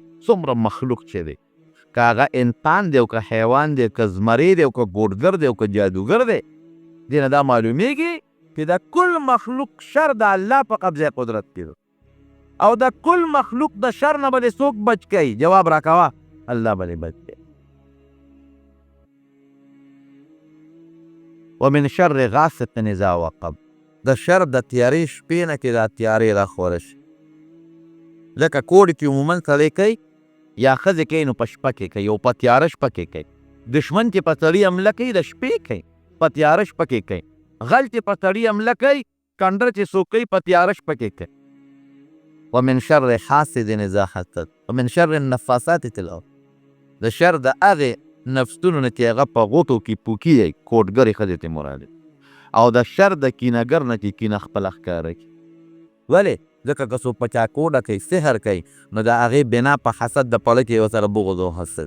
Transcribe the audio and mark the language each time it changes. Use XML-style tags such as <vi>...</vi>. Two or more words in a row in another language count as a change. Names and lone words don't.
<ps>څومره مخلوق چې دی، که هغه انسان دی او که حیوان دی، که زمری دی او که ګوډګر دی او که جادوګر دی، دې نه دا معلومیږي چې د کل مخلوق شر د الله په قبضه قدرت کې دی او د کل مخلوق د شر نه به دې څوک بچ کوي؟ جواب راکوه، الله به دې بچ کوي.</ps> <ar>ومن شر غاسق اذا وقب،</ar> <ps>د شر د تیارې شپې نه چې دا تیارې راخوره شي. لکه کوډ چې عموما سړی کوي یا ښځې کوي نو په شپه کې کوي او په تیاره شپه کې کوي. دشمن چې په سړي حمله کوي د شپې کوي، په تیاره شپه کې کوي. غل چې په سړي حمله کوي، کنډر چې څوک کوي په تیاره شپه کې کوي.</ps> <ar>ومن شر حاسد اذا حسد ومن شر النفاثات فی العقد،</ar> <ps>د شر د هغې نفسونو نه چې هغه په غوټو کې پوکي دی، کوډګرې ښځې ته مراد دی. او د شر د کینهګر نه چې کینه خپله ښکاره کړي. ولې؟ ځکه که څوک په چا کوډه کوي، سحر کوي، نو د هغې بنا په حسد د پړه کې ورسره بغض او حسد.</ps>